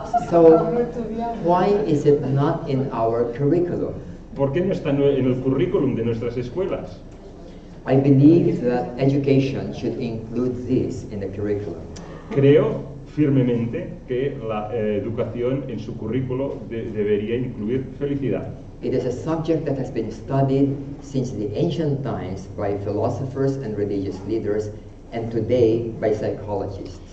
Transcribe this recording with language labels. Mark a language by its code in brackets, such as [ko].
[en] So, why is it not in our curriculum? [es] ¿Por qué no está en el currículum de nuestras escuelas? [en] I believe that education should include this in the curriculum. [es] Creo firmemente que la educación en su currículo debería incluir felicidad. [en] It is a subject that has been studied since the ancient times by philosophers and religious leaders, and today by psychologists.